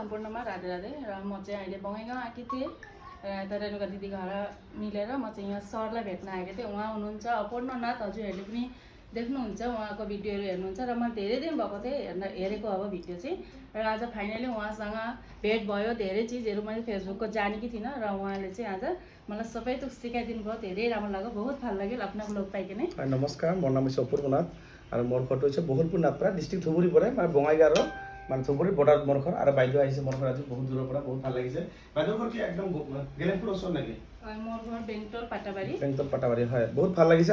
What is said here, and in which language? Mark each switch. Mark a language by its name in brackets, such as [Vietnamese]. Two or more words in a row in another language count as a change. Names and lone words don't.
[Nepali] सम्पूर्णमा राधे राधे र म चाहिँ अहिले बङाइगाउँ आएकी थिएँ र रेणुका दिदी घर मिलेर म चाहिँ यहाँ सरलाई भेट्न आएको थिएँ। उहाँ हुनुहुन्छ अपूर्णनाथ, हजुरहरूले पनि देख्नुहुन्छ उहाँको भिडियोहरू हेर्नुहुन्छ र म धेरै दिन भएको थिएँ हेरेको अब भिडियो चाहिँ। र आज फाइनली उहाँसँग भेट भयो। धेरै चिजहरू मैले फेसबुकको जानेकी थिइनँ र उहाँले चाहिँ आज मलाई सबै थोक सिकाइदिनु भयो। धेरै राम्रो लाग्यो, [Assamese] बहुत ভাল লাগিল আপোনাক লগ পাই কিনে। নমস্কাৰ, মোৰ নাম হৈছে অপূৰ্ণনাথ আৰু মোৰ ঘৰটো হৈছে বহুলপুৰ নাথপাৰা, ডিষ্ট্ৰিক্ট ধুবুৰী পৰে, মানে বঙাইগাঁৱৰ মানে ধুবুৰী বৰ্ডাৰত মোৰ ঘৰ। আৰু বাইদেউ আহিছে মোৰ ঘৰ আজি বহুত দূৰৰ পৰা, বহুত ভাল লাগিছে। বাইদেউৰ ঘৰ কি একদম গেলেমপুৰ ওচৰত নেকি? মোৰ ঘৰ বেংটল পাটাবাৰী। বেংটল পাটাবাৰী, হয়, বহুত ভাল লাগিছে।